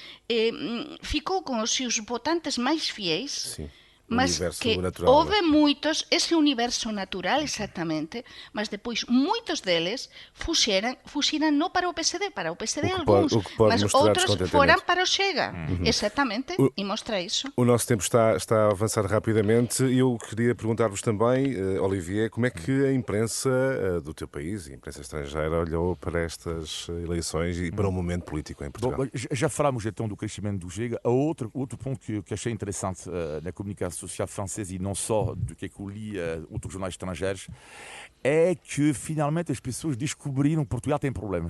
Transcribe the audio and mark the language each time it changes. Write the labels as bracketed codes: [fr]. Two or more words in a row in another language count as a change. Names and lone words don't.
[gl] ficou con os seus votantes máis fiéis, mas que houve moitos, ese universo natural exactamente, mas depois moitos deles fuxiran non para o PSD, para o PSD algúns, mas outros foran para o Chega. [pt] Exactamente, e mostra isso. O nosso tempo está a avançar rapidamente e eu queria perguntar-vos também, Olivier, como é que a imprensa do teu país, a imprensa estrangeira, olhou para estas eleições e para o momento político em Portugal? Já falámos então do crescimento do Chega. Outro ponto que achei interessante na comunicação social francesa e não só do que eu li outros jornais estrangeiros é que finalmente as pessoas descobriram que Portugal tem problemas.